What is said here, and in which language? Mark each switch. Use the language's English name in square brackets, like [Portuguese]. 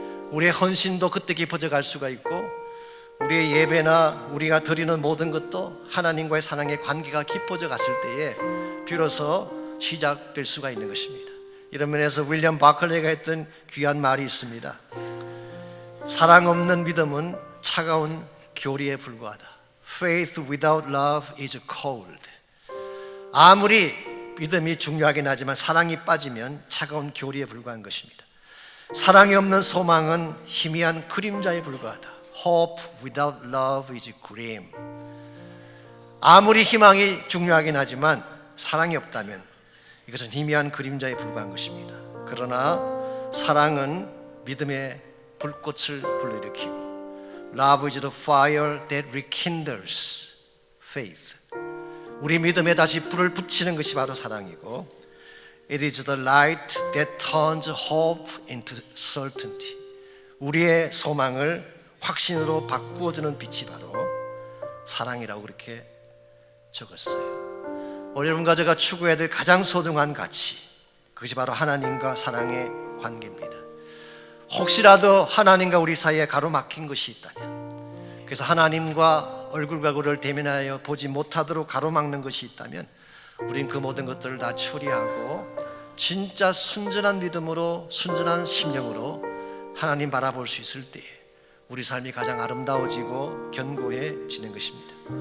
[Korean] 우리의 헌신도 그때 깊어져 갈 수가 있고 우리의 예배나 우리가 드리는 모든 것도 하나님과의 사랑의 관계가 깊어져 갔을 때에 비로소 시작될 수가 있는 것입니다. 이런 면에서 윌리엄 바클레이가 했던 귀한 말이 있습니다. 사랑 없는 믿음은 차가운 교리에 불과하다. [English] Faith without love is cold. [Korean] 아무리 믿음이 중요하긴 하지만 사랑이 빠지면 차가운 교리에 불과한 것입니다. 사랑이 없는 소망은 희미한 그림자에 불과하다. [English] Hope without love is grim. [Korean] 아무리 희망이 중요하긴 하지만 사랑이 없다면 이것은 희미한 그림자에 불과한 것입니다. 그러나 사랑은 믿음의 불꽃을 불러일으키고 [English] Love is the fire that rekindles. faith. [Korean] 우리 믿음에 다시 불을 붙이는 것이 바로 사랑이고, [English] It is the light that turns hope into certainty. [Korean] 우리의 소망을 확신으로 바꾸어주는 빛이 바로 사랑이라고 그렇게 적었어요. 오늘 여러분과 제가 추구해야 될 가장 소중한 가치, 그것이 바로 하나님과 사랑의 관계입니다. 혹시라도 하나님과 우리 사이에 가로막힌 것이 있다면, 그래서 하나님과 얼굴과 얼굴을 대면하여 보지 못하도록 가로막는 것이 있다면, 우린 그 모든 것들을 다 처리하고 진짜 순전한 믿음으로, 순전한 심령으로 하나님 바라볼 수 있을 때 우리 삶이 가장 아름다워지고 견고해지는 것입니다.